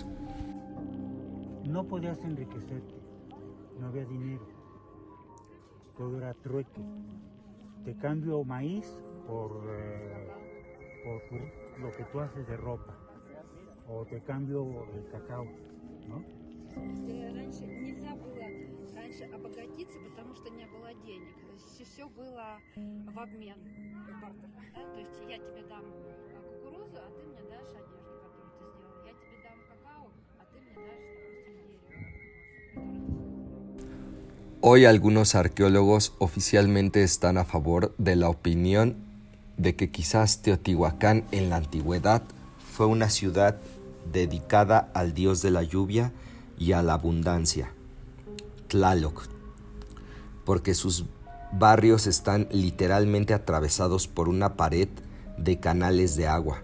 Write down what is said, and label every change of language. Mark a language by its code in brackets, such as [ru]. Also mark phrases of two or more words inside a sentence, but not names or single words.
[es] no podías enriquecerte, no había dinero, todo era trueque. Te cambio maíz por lo que tú haces de ropa, o te cambio el cacao, ¿no? [ru] Раньше нельзя было обогатиться, потому что не было денег. То есть все было в обмен, в бартер. Да? То есть я тебе дам кукурузу, а ты мне дашь одежду, которую ты сделал. Я тебе дам какао, а ты мне дашь, допустим, дерево. [es] Hoy algunos arqueólogos oficialmente están a favor de la opinión de que quizás Teotihuacán en la antigüedad fue una ciudad dedicada al dios de la lluvia y a la abundancia, Tlaloc, porque sus barrios están literalmente atravesados por una pared de canales de agua.